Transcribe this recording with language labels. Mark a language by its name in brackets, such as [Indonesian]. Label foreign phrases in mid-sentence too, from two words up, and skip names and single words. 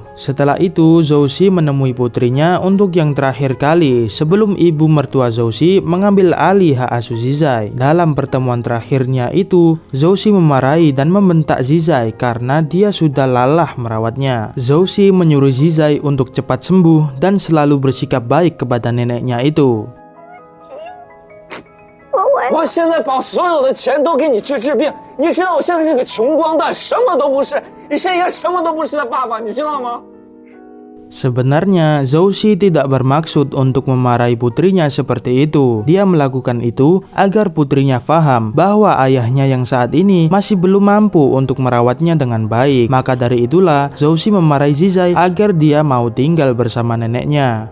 [Indonesian] Setelah itu Zhou Xi menemui putrinya untuk yang terakhir kali sebelum ibu mertua Zhou Xi mengambil alih hak asuh Zizai. Dalam pertemuan terakhirnya itu, Zhou Xi memarahi dan membentak Zizai karena dia sudah lelah merawatnya. Zhou Xi menyuruh Zizai untuk cepat sembuh dan selalu bersikap baik kepada neneknya itu. [Chinese] 我现在把所有的钱都给你去治病，你知道我现在是个穷光蛋，什么都不是，你是一个什么都不是的爸爸，你知道吗？ [Indonesian] Sebenarnya Zhou Xi tidak bermaksud untuk memarahi putrinya seperti itu. Dia melakukan itu agar putrinya paham bahwa ayahnya yang saat ini masih belum mampu untuk merawatnya dengan baik. Maka dari itulah Zhou Xi memarahi Zizai agar dia mau tinggal bersama neneknya.